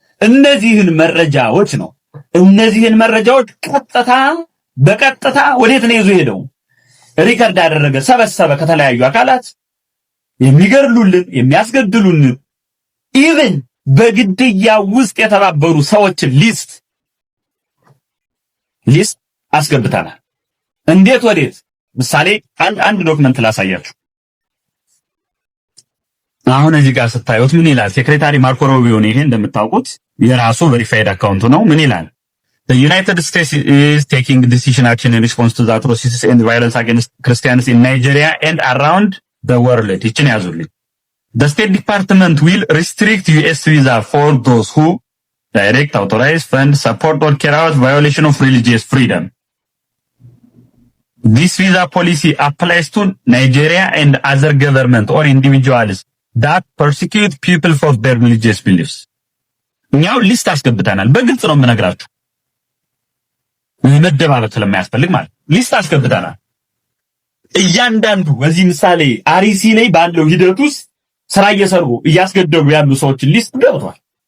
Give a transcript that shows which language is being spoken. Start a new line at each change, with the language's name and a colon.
Amharic: እነዚህን መረጃዎች ነው እነዚህን መረጃዎች በቀጥታ ወዴት ነው ይዞ ሄደው ሪከርድ ያደረገ፣ ሰበሰበ ከተለያዩ አካላት የሚገርሉልን የሚያስገድሉልን ኢቭን በግድያ ውስጥ የተባበሩ ሰዎችን ሊስት አስገብተናል። እንዴት ወዴት? ምሳሌ አንድ ዶክመንት ላሳያችሁ። አሁን እዚህ ጋር ስታዩት ምን ይላል? ሴክሬታሪ ማርኮ ሩቢዮ ነው። ይሄ እንደምታውቁት የራሱ ቬሪፋይድ አካውንት ነው። ምን ይላል?
English: The United States is taking decision action in response to the atrocities and violence against Christians in Nigeria and around the world.
Amharic: ይችን ያዙልኝ።
English: The State Department will restrict US visa for those who direct, authorize, fund, support or carry out violation of religious freedom. This visa policy applies to Nigeria and other government or individuals that persecute people for their religious beliefs.
Amharic: እኛው ሊስት አስገብተናል። በግልጽ ነው የምነግራችሁ፣ መደባበቅ ስለማያስፈልግ ማለት ሊስት አስገብተናል። እያንዳንዱ በዚህ ምሳሌ አሪሲ ላይ ባለው ሂደት ውስጥ ስራ እየሰሩ እያስገደሉ ያሉ ሰዎችን ሊስት ገብቷል።